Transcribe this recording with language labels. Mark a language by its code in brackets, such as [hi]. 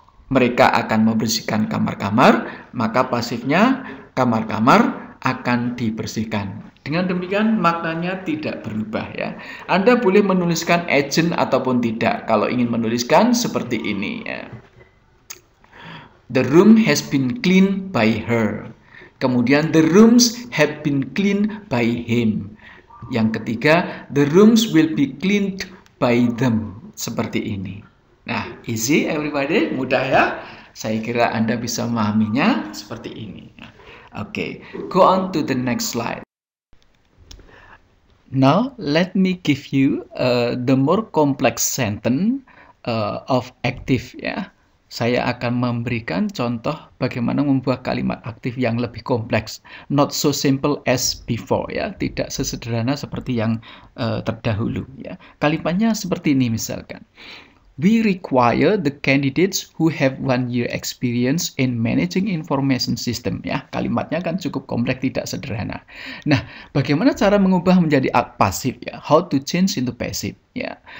[id] Mereka akan membersihkan kamar-kamar, maka pasifnya kamar-kamar akan dibersihkan. Dengan demikian maknanya tidak berubah ya. Anda boleh menuliskan agent ataupun tidak. Kalau ingin menuliskan seperti ini ya. [en] The room has been cleaned by her. [id] Kemudian [en] the rooms have been cleaned by him. [id] Yang ketiga, [en] the rooms will be cleaned by them. [id] Seperti ini. Nah, [en] easy everybody, [id] mudah ya. Saya kira Anda bisa memahaminya seperti ini. [en] Okay, go on to the next slide. Now, let me give you the more complex sentence of active ya. [id] Saya akan memberikan contoh bagaimana membuat kalimat aktif yang lebih kompleks. [en] Not so simple as before ya, [id] tidak sesederhana seperti yang terdahulu ya. [en] Kalimatnya seperti ini misalkan. We require the candidates who have 1 year experience in managing information system. [id] Ya, kalimatnya kan cukup kompleks, tidak sederhana. Nah, bagaimana cara mengubah menjadi pasif ya? [en] How to change into passive ya?